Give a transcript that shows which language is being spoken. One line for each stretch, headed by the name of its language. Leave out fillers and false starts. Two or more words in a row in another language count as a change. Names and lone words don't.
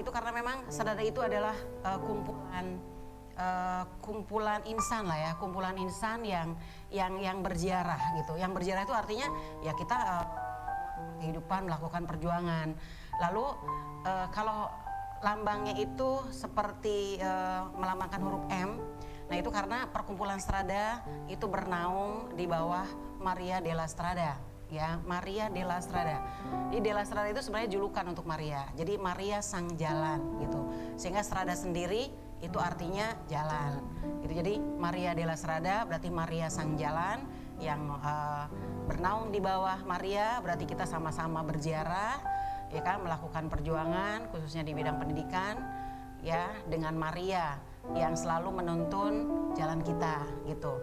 Indonesian: Itu karena memang Strada itu adalah kumpulan insan lah ya, kumpulan insan yang berziarah gitu. Yang berziarah itu artinya ya kita kehidupan, melakukan perjuangan. Lalu kalau lambangnya itu seperti melambangkan huruf M, nah itu karena perkumpulan Strada itu bernaung di bawah Maria della Strada, ya, Maria della Strada. Di della Strada itu sebenarnya julukan untuk Maria, jadi Maria sang jalan gitu. Sehingga Strada sendiri itu artinya jalan gitu. Jadi Maria della Strada berarti Maria sang jalan yang bernaung di bawah Maria, berarti kita sama-sama berziarah, ya kan, melakukan perjuangan khususnya di bidang pendidikan, ya, dengan Maria yang selalu menuntun jalan kita gitu.